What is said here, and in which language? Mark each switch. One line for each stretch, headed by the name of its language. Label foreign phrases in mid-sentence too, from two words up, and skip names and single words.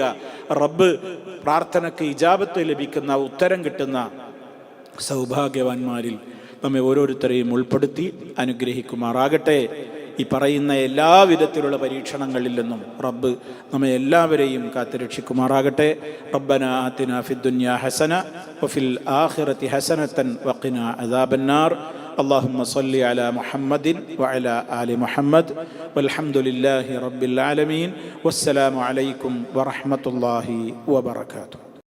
Malayalam: റബ്ബ് പ്രാർത്ഥനയ്ക്ക് ഇജാബത്ത് ലഭിക്കുന്ന, ഉത്തരം കിട്ടുന്ന സൗഭാഗ്യവാന്മാരിൽ നമ്മെ ഓരോരുത്തരെയും ഉൾപ്പെടുത്തി അനുഗ്രഹിക്കുമാറാകട്ടെ. ഈ പറയുന്ന എല്ലാ വിധത്തിലുള്ള പരീക്ഷണങ്ങളിൽ നിന്നും റബ്ബ് നമ്മെ എല്ലാവരെയും കാത്തുരക്ഷിക്കുമാറാകട്ടെ.
Arabic: ربنا آتنا في الدنيا حسنة وفي الآخرة حسنة وقنا عذاب النار. اللهم صل على محمد وعلى آل محمد والحمد لله رب العالمين والسلام عليكم ورحمة الله وبركاته.